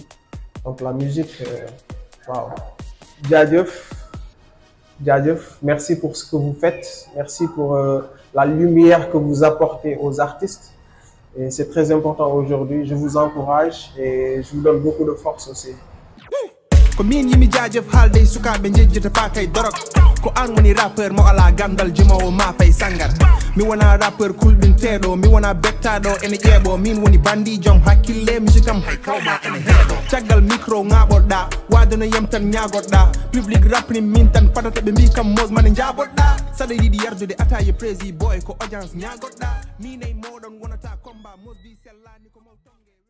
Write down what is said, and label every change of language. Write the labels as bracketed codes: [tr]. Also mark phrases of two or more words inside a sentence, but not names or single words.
[fr] Donc, la musique, waouh. Djadjeuf, merci pour ce que vous faites. Merci pour la lumière que vous apportez aux artistes. Et c'est très important aujourd'hui. Je vous encourage et je vous donne beaucoup de force aussi. [ff] ko min yimi jaajef haalde sukaɓe jejjita pa kay dorog ko an woni rappeur mo ala gandal jumawo ma fay sangar mi wona rappeur kulɓinteɗo mi wona bettaɗo ene ƴeeɓo min woni bandi jom hakkille musique am hay kawma ene heeɗo caggal micro ŋaɓoɗɗa wadano yam tan ñagoɗɗa public rapni min tan fatata ɓe mbi kam mos mane jaboɗɗa saɗa yiiɗi yardude ataye prési boy ko audience ñagoɗɗa min e moɗon wonata combat mos bi sellani ko mawton